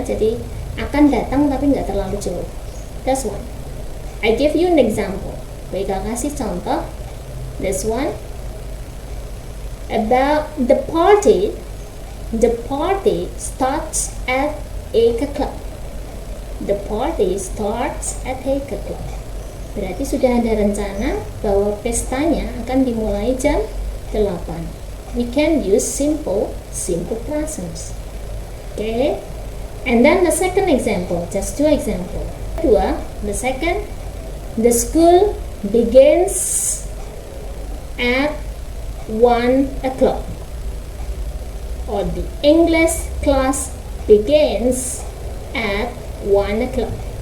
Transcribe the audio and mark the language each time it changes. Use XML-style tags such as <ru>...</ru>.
<id>Jadi akan datang tapi nggak terlalu jauh.</id> <en>That's one. I give you an example.</en> <id>Baik, kasih contoh.</id> <en>This one about the party. The party starts at 8 o'clock. The party starts at 8 o'clock.</en> <id>Berarti sudah ada rencana bahwa pestanya akan dimulai jam 8.</id> <en>We can use simple presents. Okay, and then the second example, just two examples. Kedua, the second, the school begins at 1 o'clock, or the English class begins at 1 o'clock.</en>